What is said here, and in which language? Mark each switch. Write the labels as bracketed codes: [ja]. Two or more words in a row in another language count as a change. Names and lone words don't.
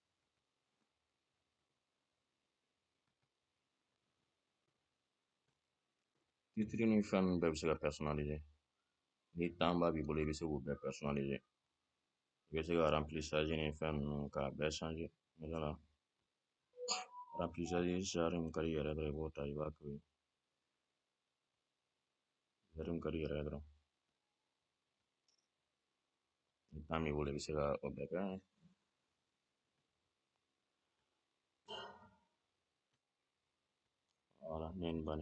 [bm] Titre ni fɛn ninnu bɛɛ bɛ se ka personnaliser. Ni temps b'a b'i bolo i bɛ se k'o bɛɛ personnaliser. I bɛ se ka remplissage ni fɛn ninnu k'a bɛɛ changer. Voilà. Remplissage genre min ka d'i yɛrɛ dɔrɔn i b'o ta i b'a k'o ye. Genre min ka d'i yɛrɛ ye dɔrɔn. Ni temps b'i bolo i bɛ se ka o bɛɛ kɛ. Voilà, ne ye nin banni.